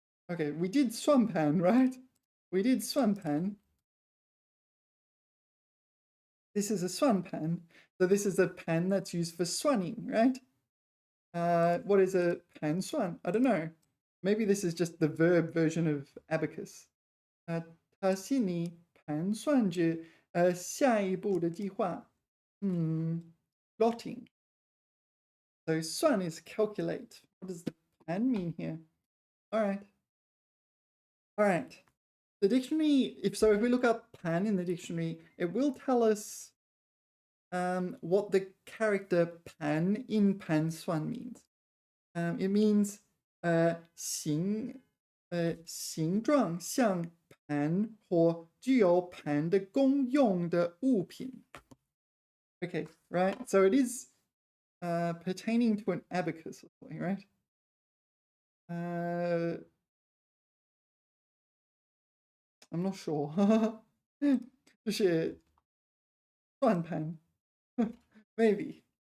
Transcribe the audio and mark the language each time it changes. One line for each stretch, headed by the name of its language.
English: Okay, we did 算盘, right? We did 算盘. This is a 算盘.So this is a pan that's used for swanning, right? What is a 盘算?I don't know. Maybe this is just the verb version of abacus.
Chinese: 他心里盘算着下一步的计划.
English: Plotting. So 算 is calculate. What does the pan mean here? All right. The dictionary, if we look up pan in the dictionary, it will tell us what the character pan in 盘算 means. It means
Chinese: 形状像盘或具有盘的功用的物品.
English: Okay, right? So it is pertaining to an abacus or something, right? I'm not sure.
Chinese: 就是算盘.
English: Maybe.